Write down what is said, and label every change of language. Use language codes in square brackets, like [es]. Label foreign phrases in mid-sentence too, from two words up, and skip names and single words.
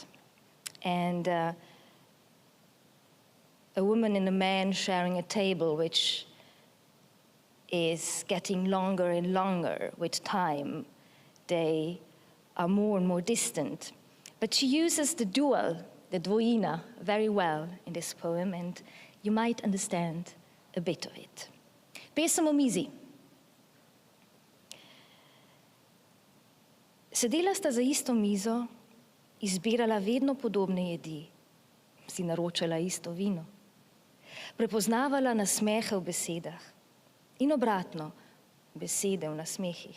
[en] And a woman and a man sharing a table, which is getting longer and longer with time. They are more and more distant. But she uses the dual, the dvojina, very well in this poem, and you might understand a bit of it. [sl] Pesem o mizi. Sedela sta za isto mizo, izbirala vedno podobne jedi, si naročala isto vino, prepoznavala nasmehe v besedah in obratno, besede v nasmehih.